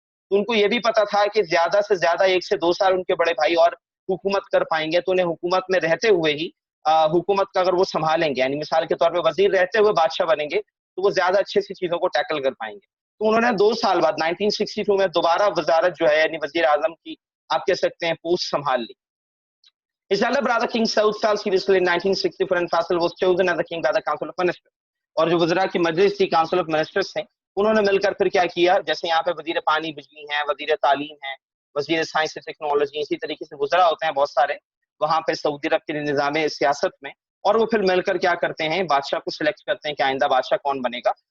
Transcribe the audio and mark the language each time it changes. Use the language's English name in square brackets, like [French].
[Urdu] تو ان کو یہ بھی پتا تھا کہ زیادہ سے زیادہ 1 سے 2 سال ان کے بڑے بھائی اور حکومت کر پائیں گے, تو انہیں حکومت میں رہتے ہوئے ہی حکومت کا اگر وہ سنبھالیں گے, یعنی مثال کے طور پہ وزیر رہتے ہوئے بادشاہ بنیں گے, تو وہ زیادہ اچھے سی چیزوں کو ٹیکل کر پائیں گے. تو انہوں نے 2 سال بعد 1962 میں دوبارہ وزارت جو ہے یعنی وزیر اعظم کی آپ کہہ سکتے ہیں پوسٹ سنبھال لی. [English] His elder brother King Saud fell seriously in 1964 and Faisal was chosen as the king by the Council of Ministers. [Urdu] اور جو وزراء کی مجلس تھی, کاؤنسل آف منسٹرز تھے, انہوں نے مل کر پھر کیا کیا, جیسے یہاں پہ وزیر پانی بجلی ہیں, وزیر تعلیم ہیں, وزیر سائنس ٹیکنالوجی, اسی طریقے سے وزراء ہوتے ہیں بہت سارے وہاں پہ سعودی عرب کے نظام سیاست میں, اور وہ پھر مل کر کیا کرتے ہیں, بادشاہ کو سلیکٹ کرتے ہیں کہ آئندہ بادشاہ کون بنے گا.